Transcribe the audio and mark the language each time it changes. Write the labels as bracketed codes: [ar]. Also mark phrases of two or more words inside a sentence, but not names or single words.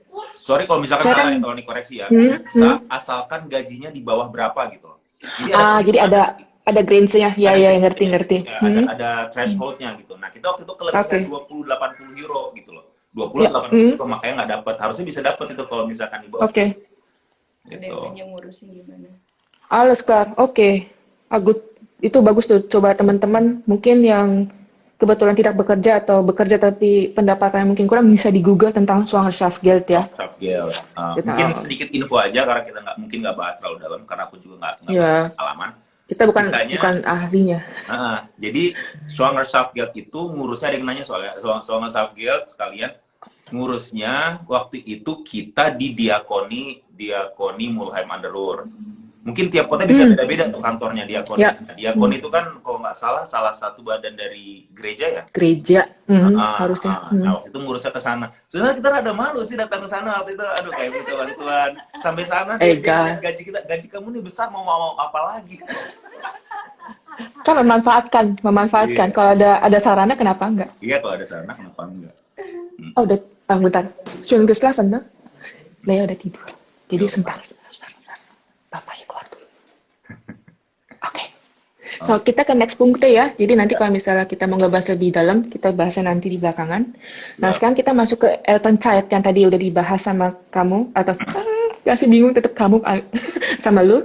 [id] Sorry kalau misalkan salah ya, tolong dikoreksi ya. Asalkan gajinya di bawah berapa gitu loh. Jadi ada range-nya. Ya, ngerti. Ada threshold-nya gitu. Nah, kita waktu itu kelebihan 20-80 euro gitu loh. 20-80 euro, makanya nggak dapat. Harusnya bisa dapat itu kalau misalkan di bawah. Oke. Gitu. Ada yang ngurusin gimana? [de] Alles klar. [id] Oke. Good. Itu bagus tuh. Coba teman-teman mungkin yang kebetulan tidak bekerja atau bekerja tapi pendapatannya mungkin kurang, bisa di Google tentang Schwangerschaftsgeld ya. Mungkin sedikit info aja karena kita mungkin nggak bahas terlalu dalam karena aku juga nggak pengalaman. Kita bukan Kitanya, ahlinya. jadi Zwangerschaftsgeld itu ngurusnya, ada yang nanya soalnya, Zwangerschaftsgeld sekalian ngurusnya waktu itu kita di diakoni Mulheim an der Ruhr. Mungkin tiap kota bisa Hmm, beda-beda tuh kantornya diakoni. ya. Nah, Hmm, diakoni itu kan kalau nggak salah salah satu badan dari gereja ya. gereja. Harusnya. Nah, waktu itu ngurusnya ke sana. Sebenarnya kita rada malu sih datang ke sana waktu itu. Aduh, kayak gitu Tuhan. Sampai sana dia ngeliat Ega. gaji kita, gaji kamu nih besar, mau apa lagi? Kan memanfaatkan. Iya. Kalau ada sarana kenapa enggak? Iya, kalau ada sana kenapa enggak? Oh, udah, bentar. [de] Schön geschlafen, ne? [id] Lea udah tidur. Jadi Ya sebentar. udah. Bapaknya keluar dulu. Oke. So, kita ke next punkte ya. Jadi nanti Ya, kalau misalnya kita mau ngebahas lebih dalam, kita bahasnya nanti di belakangan. Nah, ya. sekarang kita masuk ke Elton Child yang tadi udah dibahas sama kamu, atau masih bingung tetap kamu sama lu.